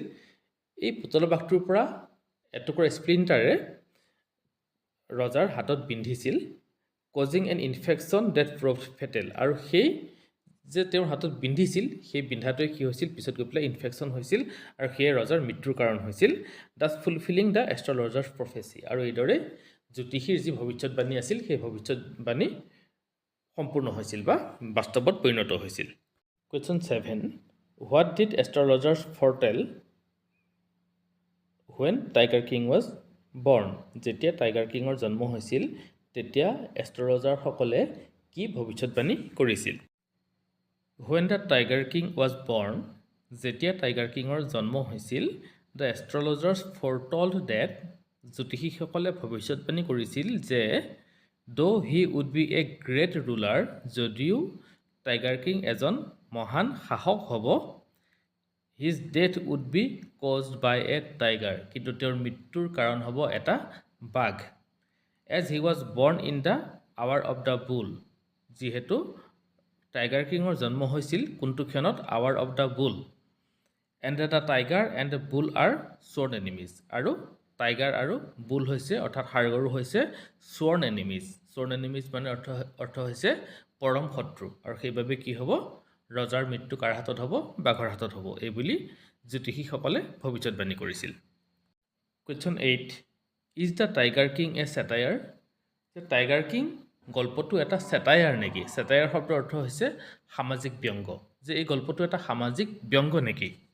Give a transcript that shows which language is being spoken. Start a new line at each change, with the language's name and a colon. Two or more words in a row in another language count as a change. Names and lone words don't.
Assamese: এই পুতলা বাঘটোৰ পৰা এটুকুৰা স্প্লিণ্টাৰে ৰজাৰ হাতত বিন্ধিছিল,
English: causing an infection that proved fatal,
Assamese: আৰু সেই যে তেওঁৰ হাতত বিন্ধিছিল, সেই বিন্ধাটোৱে কি হৈছিল? পিছত গৈ পেলাই ইনফেকশ্যন হৈছিল, আৰু সেয়ে ৰজাৰ মৃত্যুৰ কাৰণ হৈছিল।
English: thus fulfilling the astrologer's prophecy,
Assamese: আৰু এইদৰে জ্যোতিষীৰ যি ভৱিষ্যতবাণী আছিল, সেই ভৱিষ্যতবাণী সম্পূৰ্ণ হৈছিল বা বাস্তৱত পৰিণত হৈছিল।
English: Question 7. What did astrologers foretell when Tiger King was born?
Assamese: যেতিয়া টাইগাৰ কিঙৰ জন্ম হৈছিল, তেতিয়া এষ্ট্ৰলজাৰসকলে কি ভৱিষ্যতবাণী কৰিছিল?
English: When the Tiger King was born,
Assamese: যেতিয়া টাইগাৰ কিঙৰ জন্ম হৈছিল,
English: the astrologers foretold that,
Assamese: জ্যোতিষীসকলে ভৱিষ্যতবাণী কৰিছিল যে
English: though he would be a great ruler,
Assamese: যদিও টাইগাৰ কিং এজন মহান শাসক হ'ব,
English: his death would be caused by a tiger,
Assamese: কিন্তু তেওঁৰ মৃত্যুৰ কাৰণ হ'ব এটা বাঘ।
English: as he was born in the hour of the bull,
Assamese: যিহেতু টাইগাৰ কিঙৰ জন্ম হৈছিল কোনটো ক্ষণত?
English: hour of the bull, and the tiger and the bull are sworn enemies
Assamese: আৰু টাইগাৰ আৰু বুল হৈছে অৰ্থাৎ হাড়গৰু হৈছে
English: sworn enemies
Assamese: মানে অৰ্থ হৈছে পৰম শত্ৰু আৰু সেইবাবে কি হ'ব ৰজাৰ মৃত্যু কাৰ হাতত হ'ব বাঘৰ হাতত হ'ব এই বুলি জ্যোতিষীসকলে ভৱিষ্যতবাণী কৰিছিল
English: question 8 is the Tiger King a satire
Assamese: যে টাইগাৰ কিং গল্পটো এটা চেটায়াৰ নেকি চেটায়াৰ শব্দৰ অৰ্থ হৈছে সামাজিক ব্যংগ যে এই গল্পটো এটা সামাজিক ব্যংগ নেকি